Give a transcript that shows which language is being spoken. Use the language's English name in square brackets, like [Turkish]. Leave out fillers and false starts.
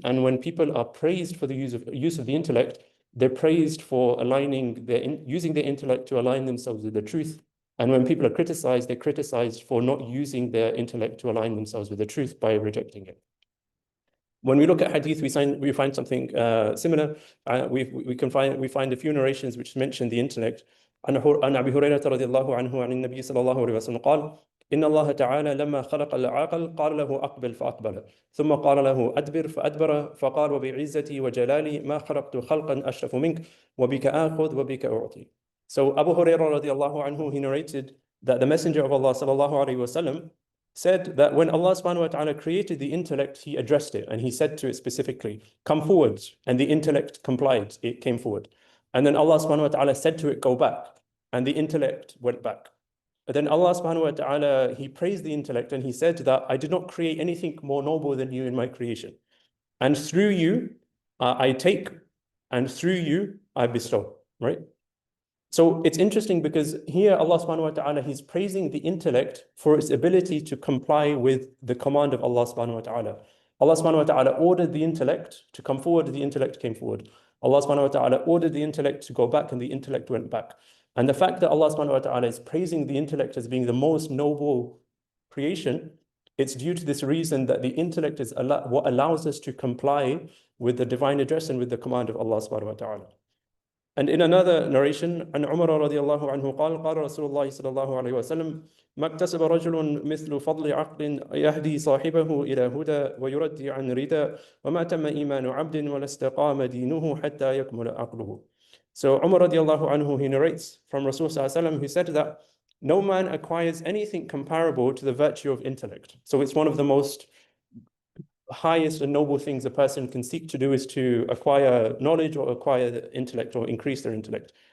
[English] And when people are praised for the use of the intellect, they're praised for using their intellect to align themselves with the truth. And when people are criticized, they're criticized for not using their intellect to align themselves with the truth by rejecting it. When we look at hadith, we find something similar. We find a few narrations which mention the intellect. [Arabic] عن أبي هريرة رضي الله عنه عن النبي صلى الله عليه وسلم قال إن الله تعالى لما خلق العقل قال له أقبل فأقبل ثم قال له أدبر فأدبر فقال وبعزتي وجلالي ما خلقت خلقا أشرف منك وبك آخذ وبك أعطي. [English] So Abu Hurairah [Arabic] رضي الله عنه, [English] he narrated that the Messenger of Allah [Arabic] صلى الله عليه وسلم [English] said that when Allah subhanahu wa ta'ala created the intellect, He addressed it and He said to it specifically, come forward, and the intellect complied, it came forward. And then Allah subhanahu wa ta'ala said to it, go back, and the intellect went back. But then Allah subhanahu wa ta'ala, He praised the intellect and He said that I did not create anything more noble than you in my creation. And through you, I take, and through you, I bestow, right? So it's interesting because here Allah subhanahu wa ta'ala, He's praising the intellect for its ability to comply with the command of Allah subhanahu wa ta'ala. Allah subhanahu wa ta'ala ordered the intellect to come forward, the intellect came forward. Allah subhanahu wa ta'ala ordered the intellect to go back and the intellect went back. And the fact that Allah subhanahu wa ta'ala is praising the intellect as being the most noble creation, it's due to this reason that the intellect is what allows us to comply with the divine address and with the command of Allah subhanahu wa ta'ala. And in another narration, [Arabic] عن عمر رضي الله عنه قال قال رسول الله صلى الله عليه وسلم ما اكتسب رجل مثل فضل عقل يهدي صاحبه إلى هدى ويردي عن ردى وما تم إيمان عبد ولا استقام دينه حتى يكمل عقله. [English] So Umar radiallahu anhu, he narrates from Rasul sallallahu alaihi wasallam, who said that no man acquires anything comparable to the virtue of intellect. So it's one of the most highest and noble things a person can seek to do is to acquire knowledge or acquire intellect or increase their intellect.